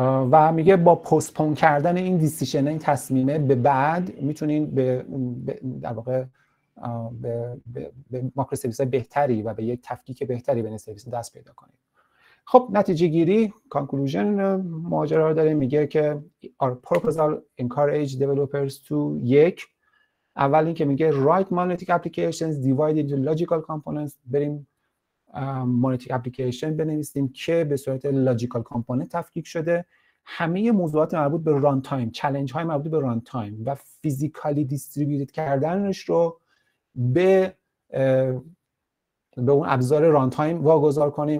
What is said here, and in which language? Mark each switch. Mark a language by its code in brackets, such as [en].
[fa] و میگه با پستپون کردن این دیسیژن، این تصمیمه به بعد، میتونین در واقع به ماکرو سرویس بهتری و به یک تفکیک بهتری بین سرویس دست پیدا کنید. خب نتیجه گیری، کانکلوژن ماجرا رو داره. میگه که [en] our proposal encourage developers to [fa] اول این که میگه [en] write monolithic applications divided into logical components. [fa] بریم مونولیتیک اپلیکیشن بنویسیم که به صورت لاجیکال کامپوننت تفکیک شده. همه موضوعات مربوط به ران تایم، چالش های مربوط به ران تایم و فیزیکالی دیستریبیوتد کردنش رو به اون ابزار ران تایم واگذار کنیم.